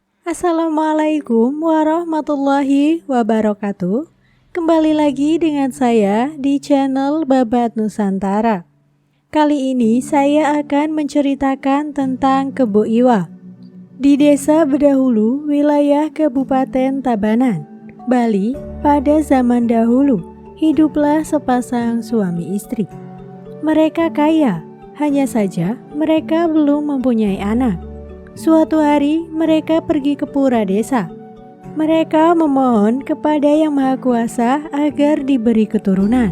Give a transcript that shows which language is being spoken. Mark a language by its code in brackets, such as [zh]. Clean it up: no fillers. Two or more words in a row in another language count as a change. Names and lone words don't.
[ar] السلام عليكم ورحمة الله وبركاته. [id] Kembali lagi dengan saya di channel Babat Nusantara. Kali ini saya akan menceritakan tentang Kebo Iwa. Di Desa Bedahulu, wilayah Kabupaten Tabanan, Bali, pada zaman dahulu, hiduplah sepasang suami istri. Mereka kaya, hanya saja mereka belum mempunyai anak. Suatu hari mereka pergi ke pura desa. Mereka memohon kepada Yang Maha Kuasa agar diberi keturunan.